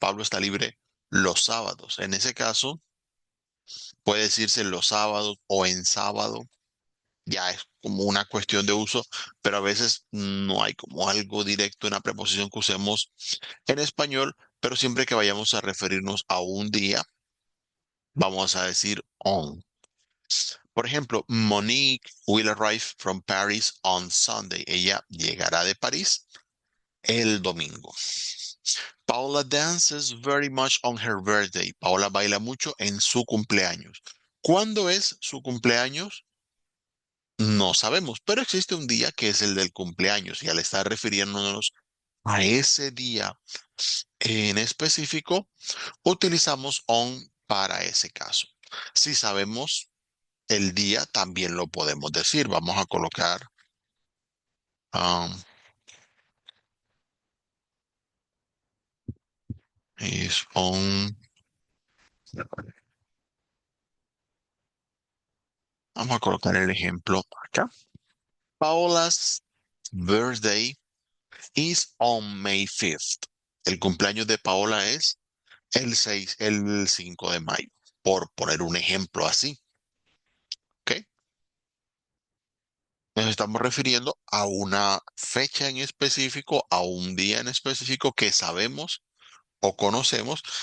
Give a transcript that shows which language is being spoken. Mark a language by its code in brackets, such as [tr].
[es] Pablo está libre los sábados. En ese caso, puede decirse los sábados o en sábado, ya es como una cuestión de uso, pero a veces no hay como algo directo, una preposición que usemos en español, pero siempre que vayamos a referirnos a un día, vamos a decir on. Por ejemplo, [en] Monique will arrive from Paris on Sunday. [es] Ella llegará de París el domingo. [en] Paula dances very much on her birthday. [es] Paula baila mucho en su cumpleaños. ¿Cuándo es su cumpleaños? No sabemos, pero existe un día que es el del cumpleaños y al estar refiriéndonos a ese día en específico, utilizamos on para ese caso. Si sabemos el día, también lo podemos decir. Vamos a colocar um, [en] is on. [es] Vamos a colocar el ejemplo acá. [en] Paola's birthday is on May 5th. [es] El cumpleaños de Paola es el 5 de mayo, por poner un ejemplo así. ¿Ok? Nos estamos refiriendo a una fecha en específico, a un día en específico que sabemos o conocemos.